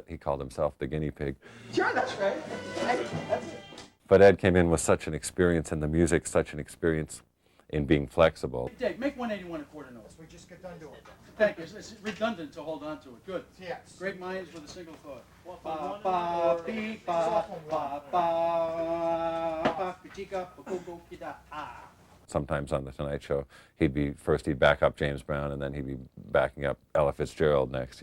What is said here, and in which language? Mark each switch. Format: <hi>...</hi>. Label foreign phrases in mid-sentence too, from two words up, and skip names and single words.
<en>He called himself the guinea pig. Sure, that's right. That's it. But Ed came in with such an experience in the music, such an experience in being flexible. Dave, make 181 a quarter note. We just get done doing it. Thank you. It's redundant to hold on to it. Good. Yes. Great minds with a single thought. Ba, Ba, bee, ba, ba, ba, ba, pitika, ba, go, go, kida, ah. Sometimes on The Tonight Show, he'd back up James Brown, and then he'd be backing up Ella Fitzgerald next.</en>